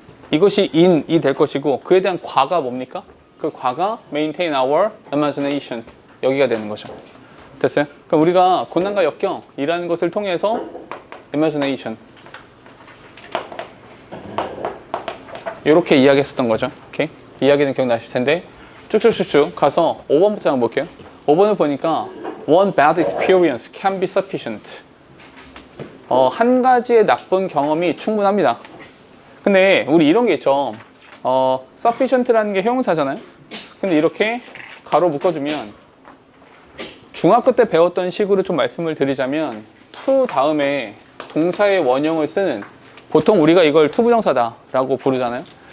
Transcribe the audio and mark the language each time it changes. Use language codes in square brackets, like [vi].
[ko] 이것이 in이 될 것이고 그에 대한 과가 뭡니까? 그 과가 [en] maintain our imagination [ko] 여기가 되는 거죠. 됐어요? 그럼 우리가 고난과 역경이라는 것을 통해서 imagination 이렇게 이야기했었던 거죠. 오케이? 이야기는 기억나실 텐데 쭉쭉쭉쭉 가서 5번부터 한번 볼게요. 5번을 보니까 [en] one bad experience can be sufficient. [ko] 한 가지의 나쁜 경험이 충분합니다. 근데 우리 이런 게 있죠. sufficient라는 게 형용사잖아요. 근데 이렇게 가로 묶어주면 중학교 때 배웠던 식으로 좀 말씀을 드리자면 to 다음에 동사의 원형을 쓰는 보통 우리가 이걸 투부정사다라고 부르잖아요.